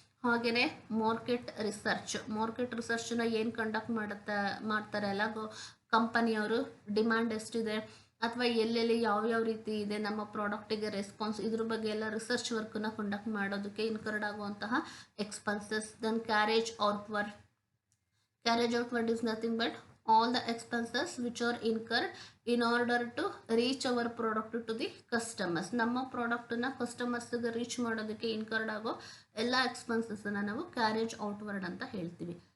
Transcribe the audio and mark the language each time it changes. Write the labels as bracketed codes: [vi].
[kn] ಹಾಗೆಯೇ ಮಾರ್ಕೆಟ್ ರಿಸರ್ಚ್ನ ಏನು ಕಂಡಕ್ಟ್ ಮಾಡ್ತಾರೆ ಎಲ್ಲ ಕಂಪನಿಯವರು, ಡಿಮ್ಯಾಂಡ್ ಎಷ್ಟಿದೆ ಅಥವಾ ಎಲ್ಲೆಲ್ಲಿ ಯಾವ್ಯಾವ ರೀತಿ ಇದೆ ನಮ್ಮ ಪ್ರಾಡಕ್ಟಿಗೆ ರೆಸ್ಪಾನ್ಸ್, ಇದ್ರ ಬಗ್ಗೆ ಎಲ್ಲ ರಿಸರ್ಚ್ ವರ್ಕನ್ನು ಕಂಡಕ್ಟ್ ಮಾಡೋದಕ್ಕೆ ಇನ್ಕರ್ಡ್ ಆಗುವಂತಹ expenses. [en] Then carriage outward is nothing but all the expenses which are incurred in order to reach our product to the customers. [kn] ನಮ್ಮ ಪ್ರಾಡಕ್ಟನ್ನ ಕಸ್ಟಮರ್ಸ್ಗೆ ರೀಚ್ ಮಾಡೋದಕ್ಕೆ ಇನ್ಕರ್ಡ್ ಆಗೋ ಎಲ್ಲ ಎಕ್ಸ್ಪೆನ್ಸಸ್ಸನ್ನು ನಾವು ಕ್ಯಾರೇಜ್ ಔಟ್ವರ್ಡ್ ಅಂತ ಹೇಳ್ತೀವಿ.